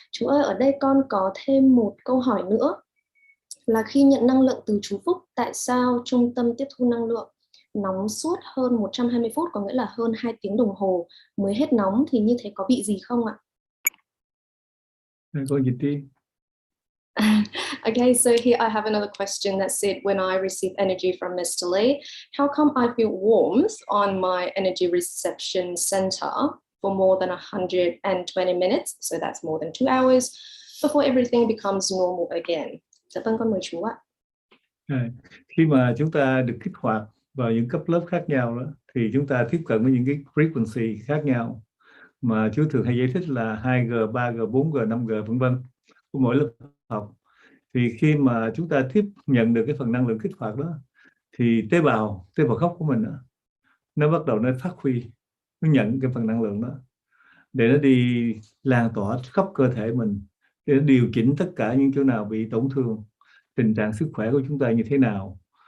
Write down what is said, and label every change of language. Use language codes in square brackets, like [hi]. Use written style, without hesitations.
[vi] Chú ơi, ở đây con có thêm một câu hỏi nữa là khi nhận năng lượng từ chú Phúc, tại sao trung tâm tiếp thu năng lượng nóng suốt hơn 120 phút, có nghĩa là hơn 2 tiếng đồng hồ mới hết nóng, thì như thế có bị gì không ạ? Cô dịch đi. [en] Okay, so here I have another question that said, when I receive energy from Mr. Lee, how come I feel warmth on my energy reception center for more than 120 minutes, so that's more than 2 hours, before everything becomes normal again? [vi] Dạ vâng, con mời chú ạ. Khi mà chúng ta được kích hoạt vào những cấp lớp khác nhau đó, thì chúng ta tiếp cận với những cái frequency khác nhau mà chú thường hay giải thích là 2G, 3G, 4G, 5G vân vân của mỗi lớp học. Thì khi mà chúng ta tiếp nhận được cái phần năng lượng kích hoạt đó, thì tế bào gốc của mình đó, nó bắt đầu nó phát huy, nó nhận cái phần năng lượng đó để nó đi lan tỏa khắp cơ thể mình, để nó điều chỉnh tất cả những chỗ nào bị tổn thương, tình trạng sức khỏe của chúng ta như thế nào.